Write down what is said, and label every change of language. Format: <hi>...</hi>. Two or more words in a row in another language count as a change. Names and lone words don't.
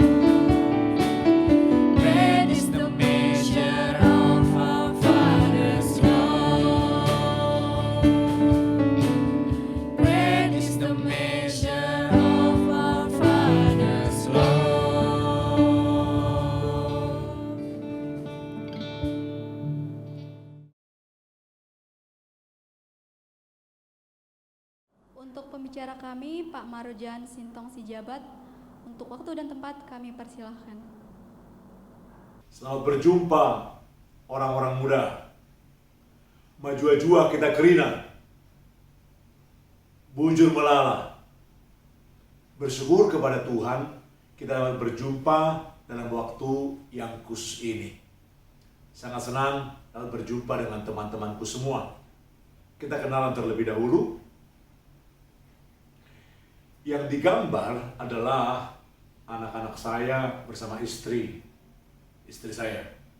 <en>Great is the measure of our Father's love. Great is the measure of our Father's love.</en> <id>Untuk pembicara kami, Pak Marojan Sintong Sijabat, untuk waktu dan tempat kami persilahkan. Selamat berjumpa orang-orang muda.</id> <btx>Majua-jua kita kerina. Bujur melala.</btx> <id>Bersyukur kepada Tuhan kita dapat berjumpa dalam waktu yang khusus ini. Sangat senang dapat berjumpa dengan teman-temanku semua. Kita kenalan terlebih dahulu. Yang digambar adalah anak-anak saya bersama istri saya.</id>